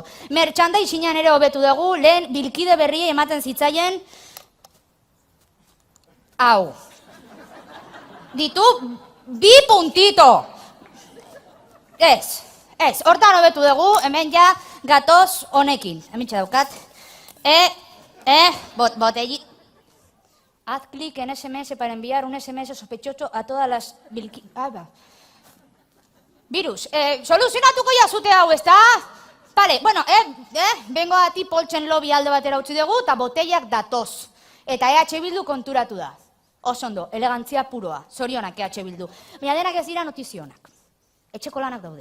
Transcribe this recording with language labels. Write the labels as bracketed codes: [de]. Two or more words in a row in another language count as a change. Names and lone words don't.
[eu] Merchandisinean ere hobetu dugu, lehen bilkide berriei ematen zitzaien, hau. Ditu, 2 puntito. Ez, hortan hobetu dugu, hemen ja gatoz honekin. Hemen daukat. Botellita. [es] Haz clic en SMS para enviar un SMS sospechoso a todas las Virus, [eu] soluzionatuko jazute hau, ezta? Vale, bueno, bengoati poltsen lobby alde batera utzi dugu, eta botellak datoz. Eta EH Bildu konturatu da. Oso ondo, elegantzia puroa, zorionak EH Bildu. Baina denak ez dira notizionak. Etxeko lanak daude.